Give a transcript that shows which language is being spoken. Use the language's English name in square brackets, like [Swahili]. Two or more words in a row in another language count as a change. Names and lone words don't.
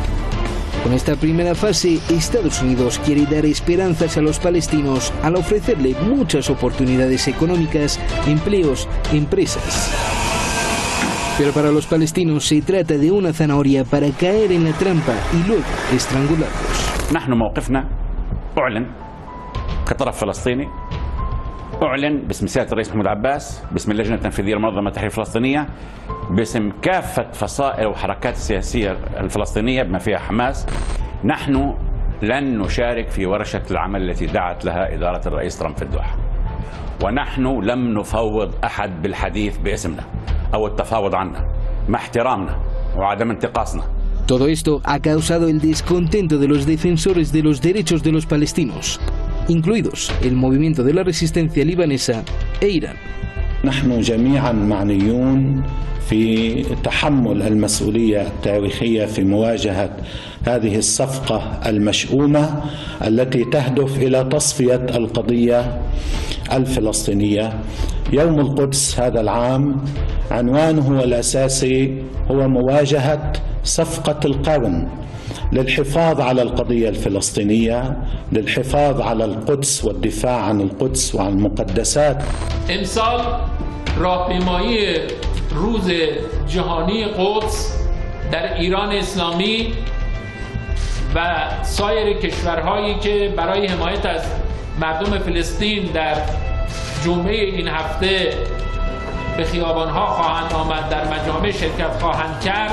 [Spanish] Con esta primera fase, Estados Unidos quiere dar esperanzas a los palestinos al ofrecerle muchas oportunidades económicas, empleos, empresas. Pero para los palestinos se trata de una zanahoria para caer en la trampa y luego estrangularlos. [Arabic] نحن موقفنا أعلن كطرف فلسطيني، أعلن باسم سيادة الرئيس محمود عباس، باسم اللجنة التنفيذية لمنظمة التحرير الفلسطينية، باسم كافة فصائل وحركات السياسية الفلسطينية بما فيها حماس. نحن لن نشارك في ورشة العمل التي دعت لها إدارة الرئيس ترامب في الدوحة، ونحن لم نفوض أحد بالحديث باسمنا أو التفاوض عنا، مع احترامنا وعدم انتقاصنا. [Spanish] Todo esto ha causado el descontento de los defensores de los derechos de los palestinos, incluidos el movimiento de la resistencia libanesa e Irán. [Arabic] نحن جميعا معنيون في تحمل المسؤولية التاريخية في مواجهة هذه الصفقة المشؤومة التي تهدف إلى تصفية القضية الفلسطينية. يوم القدس هذا العام عنوانه الأساسي هو مواجهة صفقة القرن للحفاظ على القضية الفلسطينية، للحفاظ على القدس والدفاع عن القدس وعن المقدسات. [Persian] امسال راهپیمایی روز جهانی قدس در ایران اسلامی و سایر کشورهایی که برای حمایت از مردم فلسطین در جمعه این هفته به خیابانها خواهند آمد، در مجامع شرکت خواهند کرد.